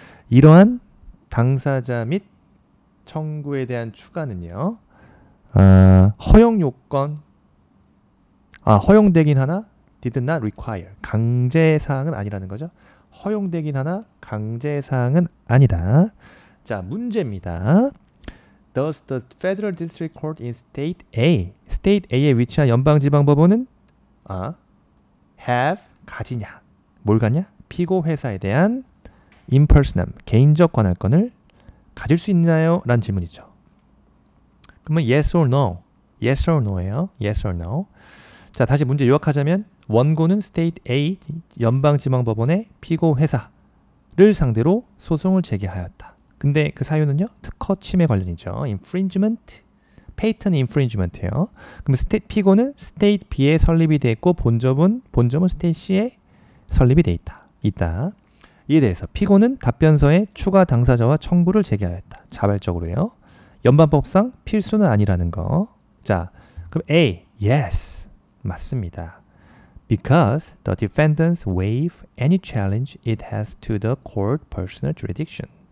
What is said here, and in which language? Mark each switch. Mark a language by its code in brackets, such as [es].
[ko] 이러한 당사자 및 청구에 대한 추가는요. 허용 요건 허용되긴 하나 [en] did not require. [ko] 강제사항은 아니라는 거죠. 허용되긴 하나 강제사항은 아니다. 자, 문제입니다. [en] Does the Federal District Court in State A에 [ko] 위치한 연방지방법원은 [en] have [ko] 가지냐? 뭘 갖냐? 피고 회사에 대한 impersonam, 개인적 관할권을 가질 수 있나요? 라는 질문이죠. 그러면 [en] yes or no? yes or no예요. yes or no. [ko] 자, 다시 문제 요약하자면 원고는 State A 연방지방법원의 피고 회사를 상대로 소송을 제기하였다. 근데 그 사유는요? 특허 침해 관련이죠. infringement, patent infringement예요. 그럼 피고는 State B에 설립이 되어 있고 본점은 State C에 설립이 되어 있다. 이에 대해서 피고는 답변서에 추가 당사자와 청구를 제기하였다. 자발적으로요. 연방법상 필수는 아니라는 거. 자, 그럼 A, yes, 맞습니다. [en] Because the defendants waive any challenge it has to the court personal jurisdiction.